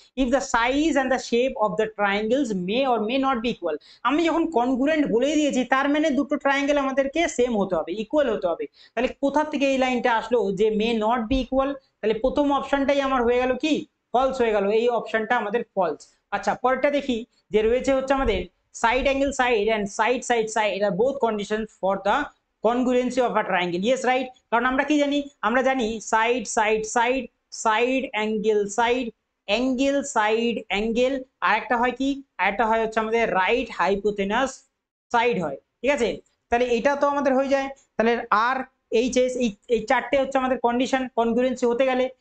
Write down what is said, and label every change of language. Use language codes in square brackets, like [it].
[en] if the size and the shape of the triangles may or may not be equal, [bn] আমি যখন congruent বলে দিয়েছি তার মানে দুটো ট্রায়াঙ্গেল আমাদেরকে সেম হতে হবে, ইকুয়াল হতে হবে। তাহলে কোথা থেকে এই লাইনটা আসলো যে মে নট বি ইকুয়াল, তাহলে প্রথম অপশনটাই আমার হয়ে গেল কি ফলস হয়ে গেল, এই অপশনটা আমাদের ফলস। আচ্ছা পরেরটা দেখি যে রয়েছে হচ্ছে আমাদের [en] side angle side and side are both conditions for the congruency of a triangle. Yes right, [bn] কারণ আমরা কি জানি, আমরা জানি side side side side angle side angle side angle, আর একটা হয় কি, আরেকটা হয় হচ্ছে আমাদের right hypotenuse side হয়, ঠিক আছে। তাহলে এটা তো আমাদের হয়ে যায়, তাহলে আর এইচ এস এই চারটে হচ্ছে আমাদের কন্ডিশন কনগ্রুয়েন্সি হতে গেলে।